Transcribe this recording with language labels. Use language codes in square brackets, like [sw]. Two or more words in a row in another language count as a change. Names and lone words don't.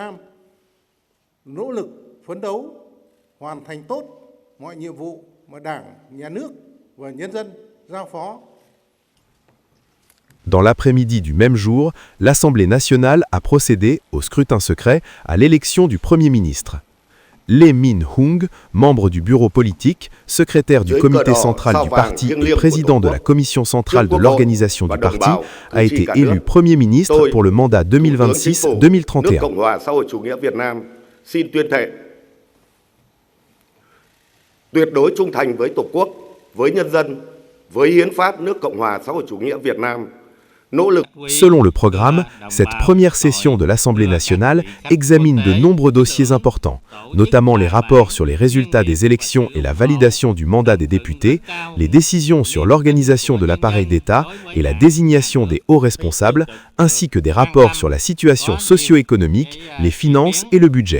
[fr] Dans l'après-midi du même jour, l'Assemblée nationale a procédé, au scrutin secret, à l'élection du Premier ministre. Lee Min-hung, membre du bureau politique, secrétaire du comité central du parti et président de la commission centrale de l'organisation du parti, a été élu Premier ministre pour le mandat 2026-2031. [vi] Tuyệt đối trung thành với Tổ quốc, với nhân dân, với hiến pháp nước Cộng hòa xã hội chủ nghĩa Việt Nam. [fr] Selon le programme, cette première session de l'Assemblée nationale examine de nombreux dossiers importants, notamment les rapports sur les résultats des élections et la validation du mandat des députés, les décisions sur l'organisation de l'appareil d'État et la désignation des hauts responsables, ainsi que des rapports sur la situation socio-économique, les finances et le budget.